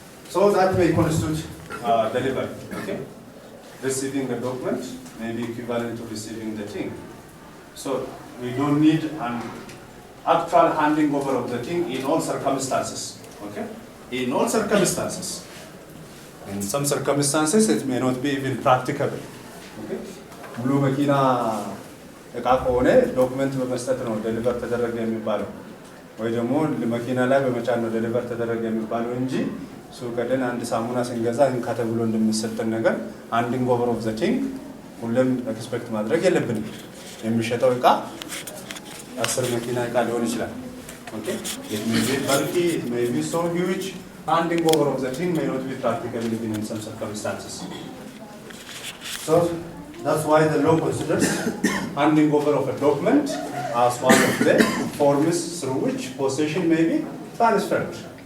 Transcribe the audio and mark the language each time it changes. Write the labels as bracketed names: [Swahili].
[English] So that may constitute delivery. Okay? Receiving the document may be equivalent to receiving the thing. So we don't need an actual handing over of the thing in all circumstances. Okay? In all circumstances. In some circumstances it may not be even practicable. Okay? [Amharic] ሙሉ መኪና እቃ ከሆነ ዶክመንት በመስጠት ነው ዴሊቨር ተደረገ የሚባለው ወይ ደግሞ መኪና ላይ በመጫን ነው ዴሊቨር ተደረገ የሚባለው እንጂ ሱቅ ሄደን አንድ ሳሙና ስንገዛ እንካ ተብሎ እንደሚሰጠን ነገር [English] handing over of the thing [Amharic] ሁሉም ኤክስፔክት ማድረግ የለብንም። የሚሸጠው እቃ 10 መኪና እቃ ሊሆን ይችላል። Okay? [English] It may be bulky, it may be so huge. Handing over of the thing may not be practical even in some circumstances. So that's why the law considers handing over of a document as one of the forms through which possession may be transferred.